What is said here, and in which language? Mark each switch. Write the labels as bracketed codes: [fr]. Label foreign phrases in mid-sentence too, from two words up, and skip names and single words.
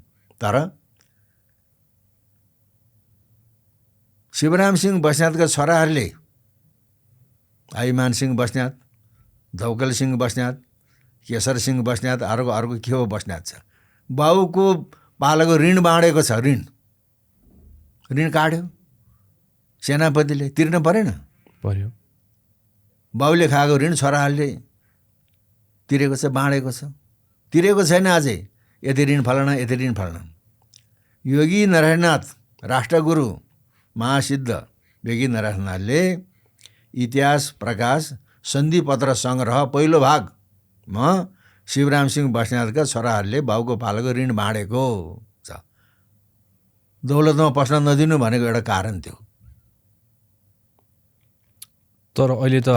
[ne] तर शिवराम सिंह बस्नेतका छोराहरूले आइमान सिंह बस्नेत, धौकल सिंह बस्नेत, केशर सिंह बस्नेत, अर्को के हो बस्नेत छ, बाउको पालाको ऋण बाँडेको छ। ऋण काट्यो, सेनापतिले तिर्न परेन, पर्यो। बाउले खाएको ऋण छोराहरूले तिरेको छ, बाँडेको छ। तिरेको छैन अझै, यति ऋण फलाना, यति ऋण फलाना। योगी नारायणनाथ राष्ट्रगुरु महासिद्ध योगी नारायणनाथले इतिहास प्रकाश सन्धिपत्र सङ्ग्रह पहिलो भागमा शिवराम सिंह बस्नेतका छोराहरूले बाउको पालाको ऋण बाँडेको छ। दौलतमा पस्न नदिनु भनेको एउटा कारण थियो। तर अहिले त